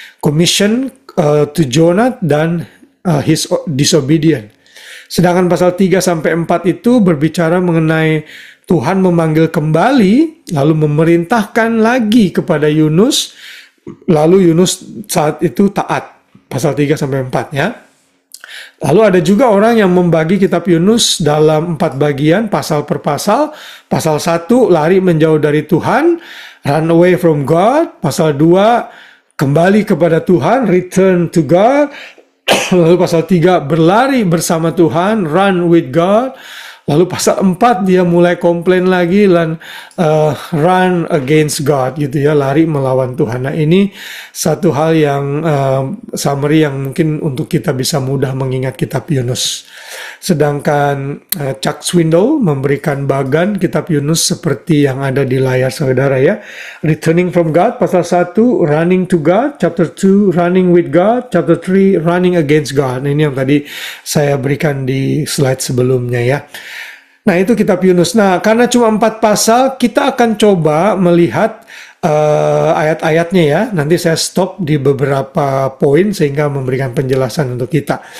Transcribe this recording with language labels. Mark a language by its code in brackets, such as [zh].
[en] Commission to Jonah [id] dan [en] his disobedience. [id] Sedangkan pasal 3 sampai 4 itu berbicara mengenai Tuhan memanggil kembali lalu memerintahkan lagi kepada Yunus, lalu Yunus saat itu taat. Pasal 3 sampai 4 ya. Lalu ada juga orang yang membagi kitab Yunus dalam 4 bagian, pasal per pasal. Pasal 1, lari menjauh dari Tuhan, [en] run away from God. [id] Pasal 2, kembali kepada Tuhan, [en] return to God. [id] Lalu pasal 3 berlari bersama Tuhan, [en] run with God. [id] Lalu pasal 4 dia mulai komplain lagi dan [en] run against God [id] gitu ya, lari melawan Tuhan. Nah ini satu hal yang summary yang mungkin untuk kita bisa mudah mengingat kitab Yunus. Sedangkan Chuck Swindoll memberikan bagan kitab Yunus seperti yang ada di layar saudara ya. [en] Returning from God [id] pasal [en] 1, running to God, chapter 2, running with God, chapter 3, running against God. [id] Nah, ini yang tadi saya berikan di slide sebelumnya ya. Nah itu kitab Yunus. Nah karena cuma 4 pasal, kita akan coba melihat ayat-ayatnya ya. Nanti saya stop di beberapa poin sehingga memberikan penjelasan untuk kita.